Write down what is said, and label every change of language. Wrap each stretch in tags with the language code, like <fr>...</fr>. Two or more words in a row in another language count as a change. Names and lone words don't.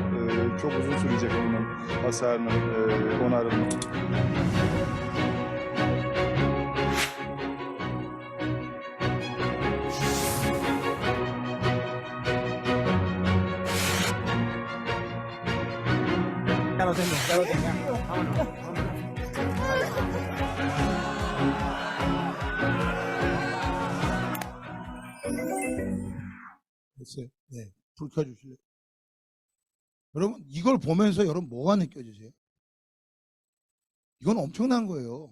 <tr>Çok uzun sürecek bunun hasarının onarılması.</tr> <es>Ya lo tengo, ya lo tengo. Vámonos.</es> <ko>됐어요. 네, 불 켜주실래요? 여러분 이걸 보면서 여러분 뭐가 느껴지세요? 이건 엄청난 거예요.</ko>